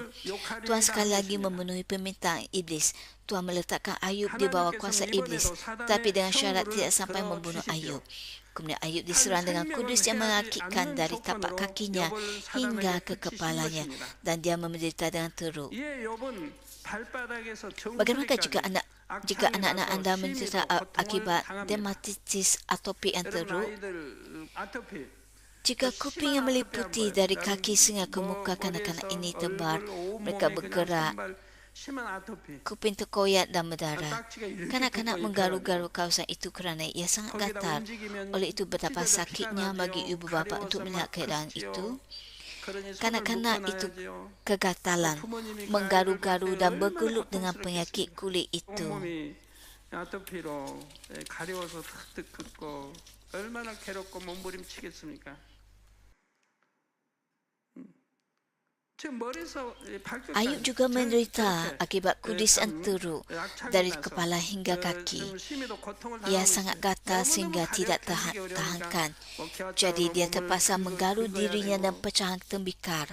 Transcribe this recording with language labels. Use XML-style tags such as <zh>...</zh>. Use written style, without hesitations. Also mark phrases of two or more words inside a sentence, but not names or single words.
<ms>Tuhan sekali lagi memenuhi permintaan iblis. Tuhan meletakkan Ayub di bawah kuasa iblis, tapi dengan syarat tidak sampai membunuh Ayub. Kemudian Ayub diserang dengan kudus yang mengakitkan dari tapak kakinya hingga ke kepalanya, dan dia menderita dengan teruk. Bagaimana jika Jika anak-anak anda menderita akibat dermatitis atopik yang teruk, jika kuping yang meliputi dari kaki sehingga ke muka kanak-kanak ini tebar, mereka bergerak, kuping terkoyak dan berdarah. Kanak-kanak menggaru-garu kawasan itu kerana ia sangat gatal. Oleh itu betapa sakitnya bagi ibu bapa untuk melihat keadaan itu. Kanak-kanak itu kegatalan, menggaru-garu dan bergelut dengan penyakit kulit itu.</ms> <ko>아토피로 가려워서 탁탁 긋고 얼마나 괴롭고 몸부림치겠습니까?</ko> <ms>Ayub juga menderita akibat kudis yang teruk dari kepala hingga kaki. Ia sangat gatal sehingga tidak tahankan. Jadi dia terpaksa menggaru dirinya dan pecahan tembikar.</ms>